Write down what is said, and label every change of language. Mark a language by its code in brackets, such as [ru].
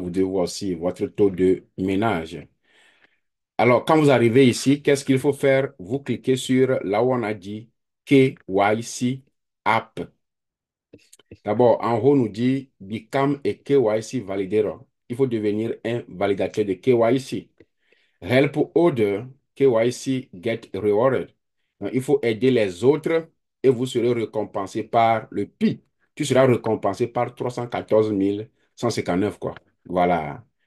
[fr] Vous devez voir aussi votre taux de ménage. Alors, quand vous arrivez ici, qu'est-ce qu'il faut faire? Vous cliquez sur là où on a dit KYC App. D'abord, en haut, on nous dit [en] Become a KYC Validator. [fr] Il faut devenir un validateur de KYC. [en] Help other KYC get rewarded. [fr] Donc, il faut aider les autres et vous serez récompensé par le PI. Tu seras récompensé par 314 159, quoi. Voilà.